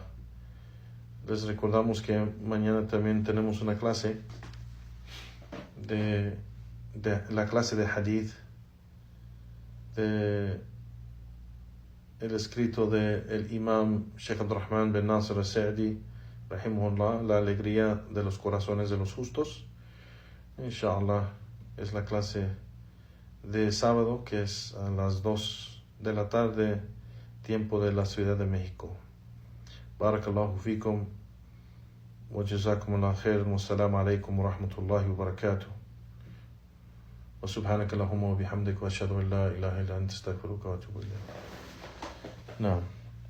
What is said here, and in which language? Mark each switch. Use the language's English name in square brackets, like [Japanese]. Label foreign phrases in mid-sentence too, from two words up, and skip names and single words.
[Spanish] Les recordamos que mañana también tenemos una clase de la clase de hadith, el escrito del imam Sheikh Abdurrahman bin Nasir al-Sa'di rahimahullah, la alegría de los corazones de los justos. Inshallah es la clase de sábado, que es a las 2 de la tarde, tiempo de la Ciudad de México. [Arabic] بارك الله فيكم وجزاكم الله خيرا والسلام عليكم ورحمة الله وبركاته. وسبحانك اللهم وبحمدك واشهد ان لا اله الا انت استغفرك واتوب اليك. نعم.